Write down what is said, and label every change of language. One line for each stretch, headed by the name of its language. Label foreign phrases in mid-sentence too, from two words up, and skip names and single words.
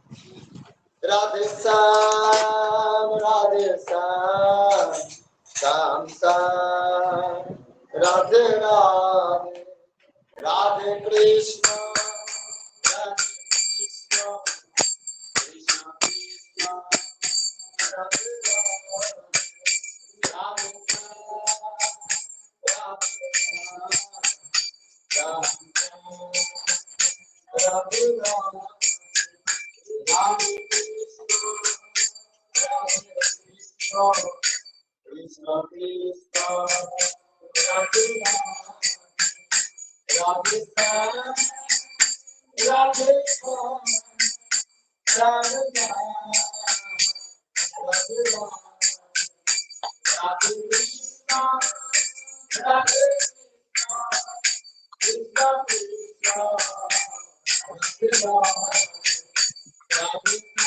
Sanskrit: রাধেশ্যাম, রাধেশ্যাম, শ্যাম শ্যাম, রাধে রাধে, রাধে কৃষ্ণ, রাধে কৃষ্ণ, কৃষ্ণ কৃষ্ণ, রাধে রাধে, রাধে রাধে, রাধে রাধে, হরে কৃষ্ণ, কৃষ্ণ কৃষ্ণ, রাধে Radhe, Radhe Radhe, Radhe Radhe Krishna, Radhe Krishna, Krishna Krishna, Radhe